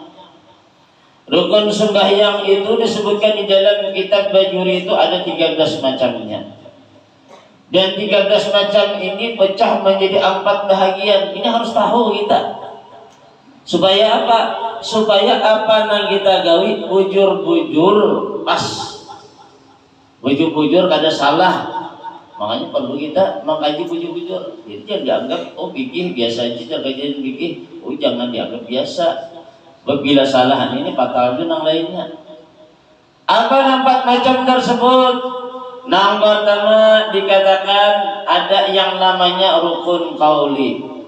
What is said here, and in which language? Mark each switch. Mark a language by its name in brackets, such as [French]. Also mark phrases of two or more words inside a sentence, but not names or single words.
[Indonesian] Rukun sembahyang itu disebutkan di dalam kitab Bajuri itu ada 13 macamnya. Dan 13 macam ini pecah menjadi 4 bahagian. Ini harus tahu kita. Supaya apa? [Banjar] Supaya apa yang kita gawi bujur-bujur pas. Bujur-bujur kada salah. Makanya perlu kita mengkaji bujur-bujur. [Indonesian] Jadi jangan dianggap oh fikih biasa aja, kajian fikih. Oh jangan dianggap biasa. Bila salah ini fatal itu yang lainnya. Apa 4 macam tersebut? Yang pertama dikatakan ada yang namanya rukun qauli.